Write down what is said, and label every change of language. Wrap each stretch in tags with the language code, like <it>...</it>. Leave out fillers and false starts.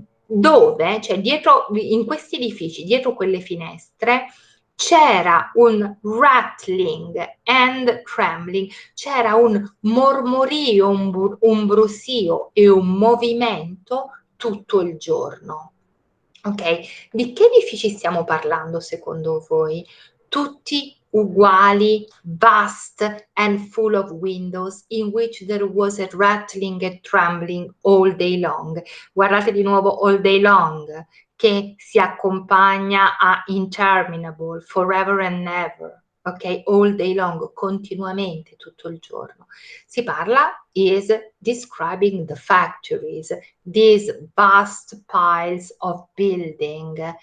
<it>Dove, cioè dietro, in questi edifici, dietro quelle finestre, c'era un</it> <en>rattling and trembling,</en> <it>c'era un mormorio, un brusio e un movimento tutto il giorno. Ok? Di che edifici stiamo parlando secondo voi? Tutti uguali,</it> <en>vast and full of windows, in which there was a rattling and trembling all day long.</en> <it>Guardate di nuovo</it> <en>all day long,</en> <it>che si accompagna a interminable,</it> <en>forever and never,</en> <it>ok?</it> <en>All day long,</en> <it>continuamente, tutto il giorno. Si parla,</it> <en>is describing the factories, these vast piles of building</en>